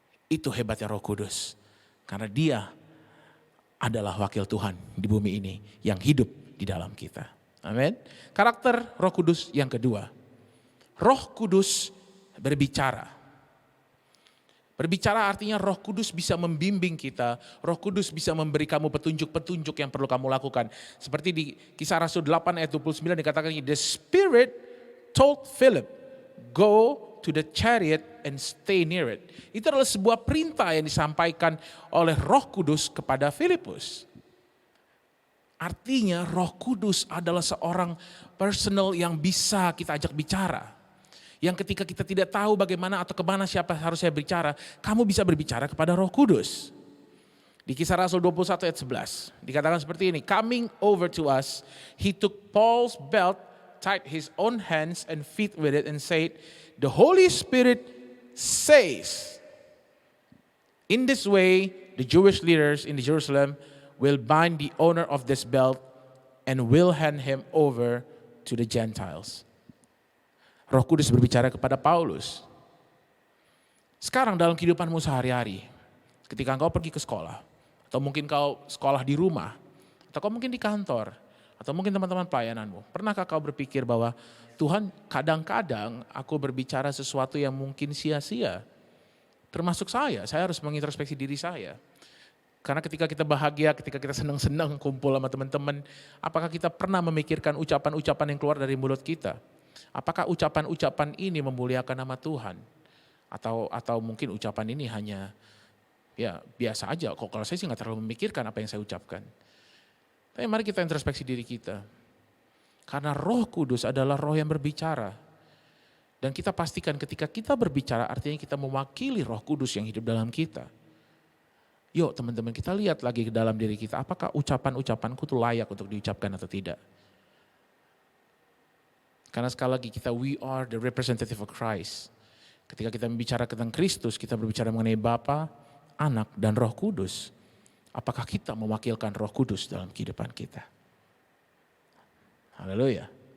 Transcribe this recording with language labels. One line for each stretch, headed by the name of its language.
Indonesian: Itu hebatnya Roh Kudus. Karena dia adalah wakil Tuhan di bumi ini yang hidup di dalam kita. Amin. Karakter Roh Kudus yang kedua. Roh Kudus berbicara. Berbicara artinya Roh Kudus bisa membimbing kita. Roh Kudus bisa memberi kamu petunjuk-petunjuk yang perlu kamu lakukan. Seperti di Kisah Rasul 8 ayat 29 dikatakan,
English: The Spirit told Philip, go to the chariot and stay near it.
Indonesian: Itu adalah sebuah perintah yang disampaikan oleh Roh Kudus kepada Filipus. Artinya Roh Kudus adalah seorang personal yang bisa kita ajak bicara. Yang ketika kita tidak tahu bagaimana atau kemana siapa harus saya bicara, kamu bisa berbicara kepada Roh Kudus. Di Kisah Rasul 21 ayat 11 dikatakan seperti ini,
English: coming over to us, he took Paul's belt, tied his own hands and feet with it and said, the Holy Spirit says, in this way, the Jewish leaders in Jerusalem will bind the owner of this belt and will hand him over to the Gentiles.
Indonesian: Roh Kudus berbicara kepada Paulus. Sekarang dalam kehidupanmu sehari-hari, ketika engkau pergi ke sekolah, atau mungkin kau sekolah di rumah, atau kau mungkin di kantor, atau mungkin teman-teman pelayananmu, pernahkah kau berpikir bahwa Tuhan, kadang-kadang aku berbicara sesuatu yang mungkin sia-sia. Termasuk saya harus mengintrospeksi diri saya. Karena ketika kita bahagia, ketika kita senang-senang kumpul sama teman-teman, apakah kita pernah memikirkan ucapan-ucapan yang keluar dari mulut kita? Apakah ucapan-ucapan ini memuliakan nama Tuhan? Atau mungkin ucapan ini hanya ya biasa aja. Kok kalau saya sih gak terlalu memikirkan apa yang saya ucapkan. Tapi mari kita introspeksi diri kita. Karena Roh Kudus adalah roh yang berbicara. Dan kita pastikan ketika kita berbicara artinya kita mewakili Roh Kudus yang hidup dalam kita. Yuk teman-teman kita lihat lagi ke dalam diri kita. Apakah ucapan-ucapanku itu layak untuk diucapkan atau tidak. Karena sekali lagi
English: we are the representative of Christ.
Indonesian: Ketika kita berbicara tentang Kristus, kita berbicara mengenai Bapa, Anak, dan Roh Kudus. Apakah kita mewakilkan Roh Kudus dalam kehidupan kita? Haleluya.